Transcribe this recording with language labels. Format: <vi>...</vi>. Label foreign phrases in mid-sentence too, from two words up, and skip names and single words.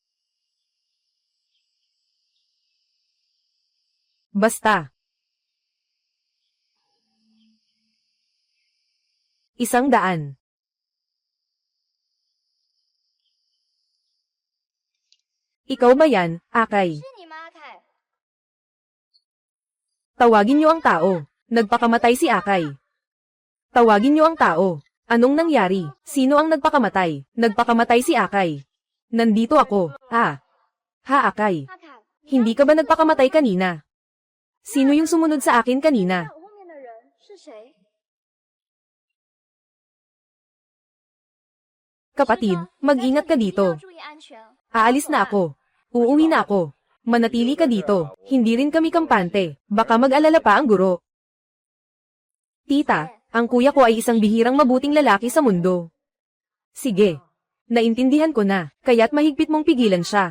<tl>Basta. 100. Ikaw ba yan, Akay?</tl> <zh>是你吗，凯？</zh> <tl>Tawagin niyo ang tao. Nagpakamatay si Akay. Tawagin niyo ang tao. Anong nangyari? Sino ang nagpakamatay? Nagpakamatay si Akay. Nandito ako. Ha, Akay.</tl> <zh>阿凯，</zh> <tl>Hindi ka ba nagpakamatay kanina? Sino yung sumunod sa akin kanina?</tl> <zh>在我后面的人是谁？</zh> <tl>Kapatid,</tl> <zh>师哥，</zh> <tl>mag-ingat ka</tl> <zh>在这里一定要</zh> <tl>dito.</tl> <zh>注意安全。</zh> <tl>Aalis na ako. Uuwi na ako. Manatili ka dito. Hindi rin kami kampante. Baka mag-alala pa ang guro. Tita, ang kuya ko ay isang bihirang mabuting lalaki sa mundo. Sige. Naintindihan ko na, kaya't mahigpit mong pigilan siya.</tl>